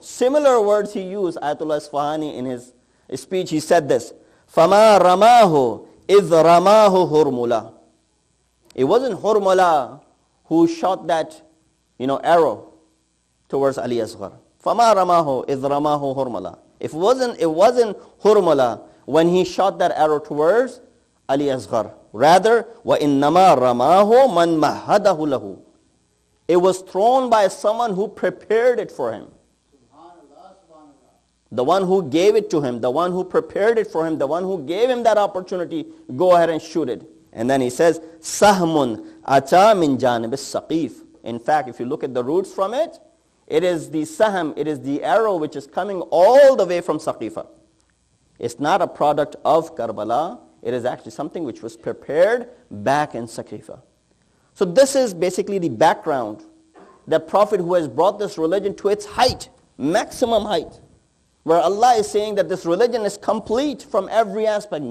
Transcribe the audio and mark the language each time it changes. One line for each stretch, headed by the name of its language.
English: Similar words he used, Ayatollah Isfahani, in his speech, he said this,
Arabic: فَمَا رَمَاهُ إِذْ رَمَاهُ هُرْمُلَا.
English: It wasn't Hurmula who shot that arrow towards Ali Asghar.
Arabic: فَمَا رَمَاهُ إِذْ رَمَاهُ هُرْمُلَا.
English: It wasn't Hurmula when he shot that arrow towards Ali Asghar.
Arabic: Rather, وَإِنَّمَا رَمَاهُ مَنْ مَهَّدَهُ لَهُ.
English: It was thrown by someone who prepared it for him. The one who gave it to him, the one who prepared it for him, the one who gave him that opportunity, go ahead and shoot it. And then he says,
Arabic: سَهْمٌ أَتَى مِنْ جَانِبِ السَّقِيفِ.
English: In fact, if you look at the roots from it, it is the sahm, it is the arrow which is coming all the way from Saqifa. It's not a product of Karbala. It is actually something which was prepared back in Saqifa. So this is basically the background. The Prophet who has brought this religion to its height, maximum height, where Allah is saying that this religion is complete from every aspect.